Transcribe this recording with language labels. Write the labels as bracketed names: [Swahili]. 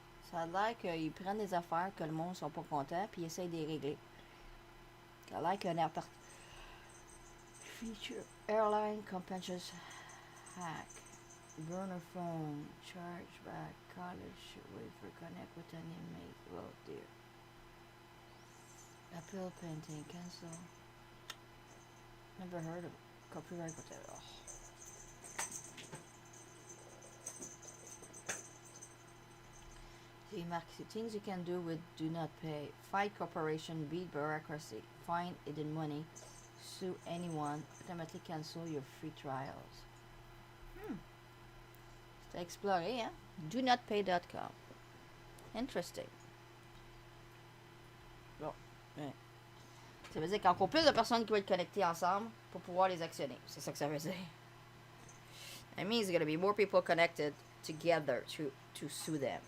[French] Ça a l'air qu'ils prennent des affaires que le monde ne sont pas contents, puis ils essayent de les régler. Ça a l'air qu'un [English] feature airline compensations hack. Burner phone, chargeback, college, wait for connect with an inmate. Oh dear. Appeal painting, cancel. Never heard of copyright whatever. The things you can do with Do Not Pay. Fight corporation, beat bureaucracy, find hidden money, sue anyone, automatically cancel your free trials. [French] C'est à explorer, hein? DoNotPay.com. Interesting. Bon. Ouais. Ça veut dire qu'il y a encore plus de personnes qui vont être connectées ensemble pour pouvoir les actionner. C'est ça que ça veut dire. [English] That means there's going to be more people connected together to sue them.